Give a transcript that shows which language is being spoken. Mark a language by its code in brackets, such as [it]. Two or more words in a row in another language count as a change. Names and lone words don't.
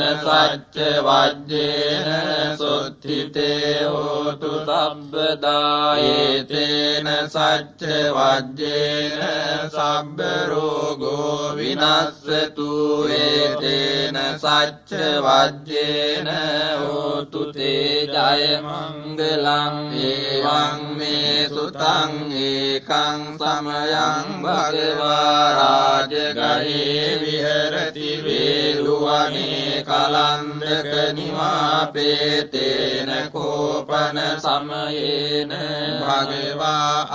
[pi] සච්ච වජ්ජේන සොත්ථිතේ හෝතු සබ්බදායේතේන සච්ච වජ්ජේන සබ්බ රෝගෝ විනස්සතු ඒතේන සච්ච වජ්ජේන හෝතු තේ ජය මංගලං ඒවං මේ සුතං ඒකං සමයං භගවා රාජගහේ විහෙරති වේලුවනේ කලන්දක නිවාපේතේන කෝපන සමයේන භගවා